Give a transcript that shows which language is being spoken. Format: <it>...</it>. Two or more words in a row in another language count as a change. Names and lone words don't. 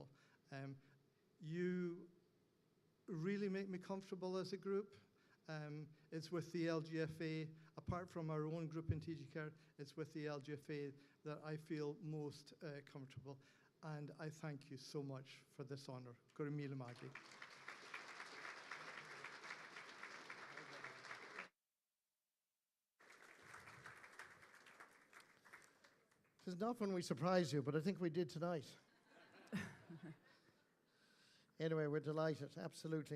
<en>You really make me comfortable as a group. It's with the LGFA, apart from our own group in TG Care, it's with the LGFA that I feel most comfortable. And I thank you so much for this honour.</en> <ga>Gura míle maith.</ga> <en>It's not when we surprise you, but I think we did tonight. Anyway, we're delighted, absolutely.</en>